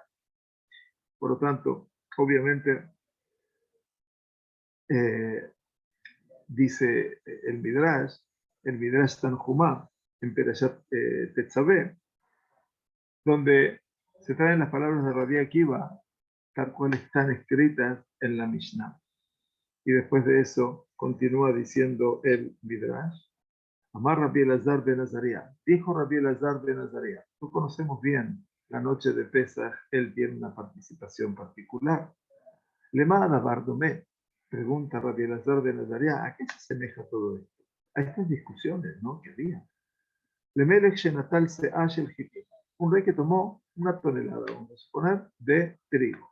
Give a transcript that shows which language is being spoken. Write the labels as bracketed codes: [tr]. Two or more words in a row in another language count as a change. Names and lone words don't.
[es] Por lo tanto, obviamente, dice el Midrash Tanjumá, en Perashat Tetzaveh, donde se traen las palabras de Rabbi Akiva, tal cual están escritas en la Mishnah. Y después de eso, continúa diciendo el Midrash, Amar Rabbi Elazar ben Azariah. Dijo Rabbi Elazar ben Azariah, no conocemos bien la noche de Pesach, él tiene una participación particular. [he] למה הדבר דומה, [es] pregunta Rabbi Elazar ben Azariah, ¿a qué se asemeja todo esto? A estas discusiones, ¿no?, que había. [he] למלך שנטל סאה של חיטים, [es] un rey que tomó 1 tonelada, vamos a suponer, de trigo.